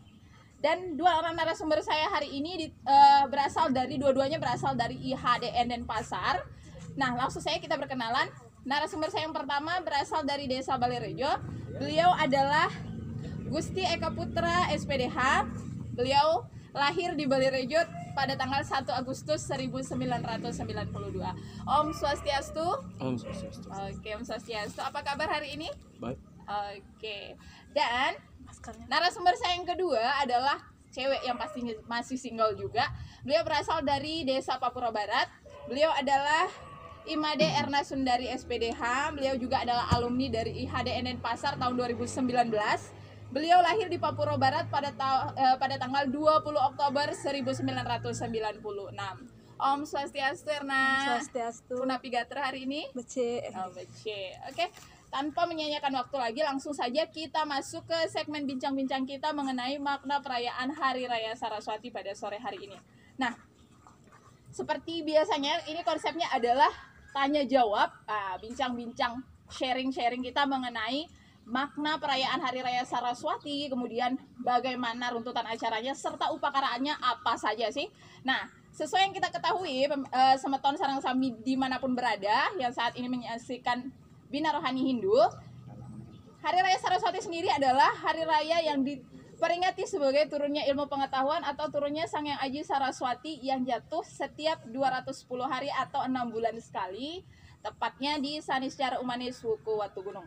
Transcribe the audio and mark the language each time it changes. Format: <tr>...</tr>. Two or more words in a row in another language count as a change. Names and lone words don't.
<id>Dan dua orang narasumber saya hari ini dua-duanya berasal dari IHDN Denpasar. Nah, langsung saja kita berkenalan. Narasumber saya yang pertama berasal dari Desa Balirejo. Beliau adalah Gusti Eka Putra SPDH. Beliau lahir di Balirejo pada tanggal 1 Agustus 1992.</id> <ban>Om Swastiastu. Om Swastiastu. Oke, Om Swastiastu.</ban> <id>Apa kabar hari ini? Baik. Oke. Dan narasumber saya yang kedua adalah cewek yang pastinya masih single juga. Beliau berasal dari Desa Papua Barat. Beliau adalah Imade Erna Sundari SPDH. Beliau juga adalah alumni dari IHDN Denpasar tahun 2019. Beliau lahir di Papua Barat pada tanggal 20 Oktober 1996.</id> <ban>Om Swastiastu Erna. Swastiastu.</ban> <id>Punapigatra hari ini?</id> <ban>Bece. Oh, bece.</ban> <id>Oke. Tanpa menyanyikan waktu lagi, langsung saja kita masuk ke segmen bincang-bincang kita mengenai makna perayaan Hari Raya Saraswati pada sore hari ini. Nah, seperti biasanya ini konsepnya adalah tanya jawab, bincang-bincang, sharing-sharing kita mengenai makna perayaan Hari Raya Saraswati, kemudian bagaimana runtutan acaranya serta upakaraannya apa saja sih. Nah, sesuai yang kita ketahui,</id> <ban>semeton sarang sami</ban> <id>dimanapun berada yang saat ini menyaksikan Bina Rohani Hindu, Hari Raya Saraswati sendiri adalah hari raya yang diperingati sebagai turunnya ilmu pengetahuan atau turunnya Sang Hyang Aji Saraswati yang jatuh setiap 210 hari atau 6 bulan sekali, tepatnya di Saniscara Umanis Wuku Watu Gunung.</id>